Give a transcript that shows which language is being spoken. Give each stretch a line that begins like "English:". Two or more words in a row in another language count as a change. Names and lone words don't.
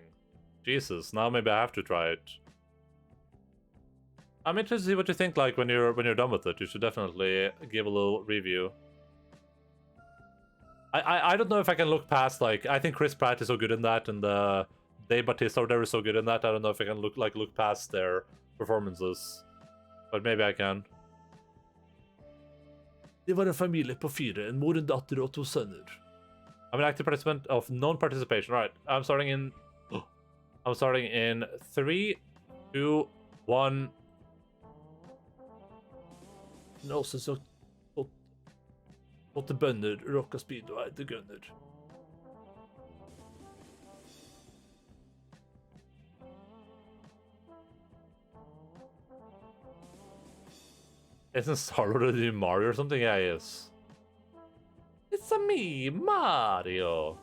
English: Jesus, now maybe I have to try it. I'm interested to see what you think like when you're done with it. You should definitely give a little review. I don't know if I can look past like I think Chris Pratt is so good in that and Dave Bautista or whatever is so good in that. I don't know if I can look past their performances. But maybe I can.
Danish: Det var en familie på 4, en mor, en datter og 2 sønner.
English: I'm an active participant of non-participation. Right, I'm starting in 3, 2, 1.
Danish: Men også så 8 bønder, rocka speedway,
English: the gunner. Isn't Star-Lord a new Mario or something? Yeah, he is. It's a me, Mario.